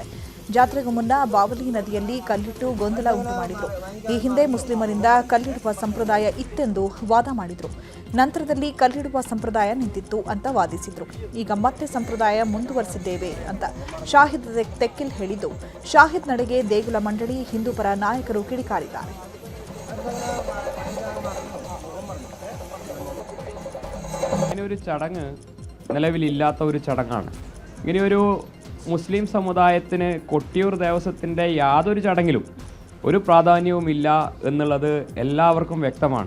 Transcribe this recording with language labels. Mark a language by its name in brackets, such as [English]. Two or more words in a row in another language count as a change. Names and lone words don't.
[Kannada] ಜಾತ್ರೆಗೂ ಮುನ್ನ ಬಾವಲಿ ನದಿಯಲ್ಲಿ ಕಲ್ಲಿಟ್ಟು ಗೊಂದಲ ಉಂಟು ಮಾಡಿದ್ರು. ಈ ಹಿಂದೆ ಮುಸ್ಲಿಮರಿಂದ ಕಲ್ಲಿಡುವ ಸಂಪ್ರದಾಯ ಇತ್ತೆಂದು ವಾದ ಮಾಡಿದ್ರು. ನಂತರದಲ್ಲಿ ಕಲ್ಲಿಡುವ ಸಂಪ್ರದಾಯ ನಿಂತಿತ್ತು ಅಂತ ವಾದಿಸಿದ್ರು. ಈಗ ಮತ್ತೆ ಸಂಪ್ರದಾಯ ಮುಂದುವರೆಸಿದ್ದೇವೆ ಅಂತ ಶಾಹಿದ್ ತೆಕ್ಕಿಲ್ ಹೇಳಿದ್ದು, ಶಾಹಿದ್ ನಡೆಗೆ ದೇಗುಲ ಮಂಡಳಿ, ಹಿಂದೂ ಪರ നായകರು ಕಿಡಿಕಾರಿದ್ದಾರೆ. [Malayalam] ഇങ്ങനെയൊരു ചടങ്ങ് നിലവിലില്ലാത്ത ഒരു ചടങ്ങാണ്. ഇങ്ങനെയൊരു മുസ്ലിം സമുദായത്തിന് കൊട്ടിയൂർ ദേവസ്വത്തിൻ്റെ യാതൊരു ചടങ്ങിലും ഒരു പ്രാധാന്യവുമില്ല എന്നുള്ളത് എല്ലാവർക്കും വ്യക്തമാണ്.